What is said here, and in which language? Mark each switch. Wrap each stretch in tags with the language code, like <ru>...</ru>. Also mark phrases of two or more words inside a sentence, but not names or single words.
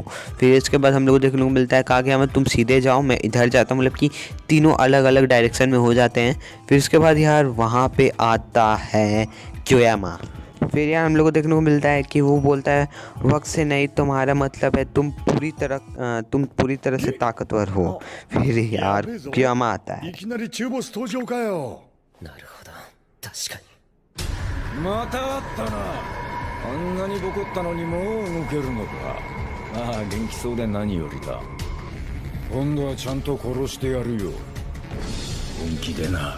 <hi>फिर इसके बाद हम लोग को देखने को मिलता है कहा क्योयामा तुम सीधे जाओ, मैं इधर जाता हूँ, मतलब कि तीनों अलग अलग डायरेक्शन में हो जाते हैं। फिर उसके बाद यार वहाँ पे आता है क्योयामा। फिर यार हम लोग को देखने को मिलता है कि वो बोलता है वक्त से नहीं तुम्हारा मतलब है तुम पूरी तरह से ताकतवर हो। फिर यार क्योयामा आता है।</hi> <ja>いきなり中ボス登場かよ。なるほど、確かに。またあったな。あんなにボコったのにもう動けるのか。ああ元気そうで何よりだ。今度はちゃんと殺してやるよ。本気でな。</ja>